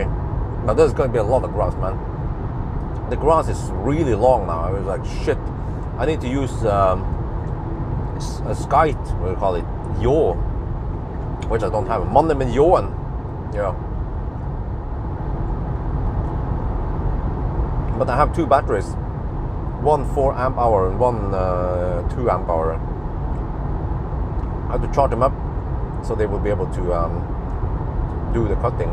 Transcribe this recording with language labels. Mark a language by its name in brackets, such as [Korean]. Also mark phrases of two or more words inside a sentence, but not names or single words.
[English] Now there's going to be a lot of grass, man. The grass is really long now. I was like, shit, I need to use a skite, what do you call it, yaw, which I don't have. [Norwegian] Mannen med yawen, [English] yeah. But I have two batteries, one 4 amp hour and one 2 amp hour. I have to charge them up so they will be able to do the cutting.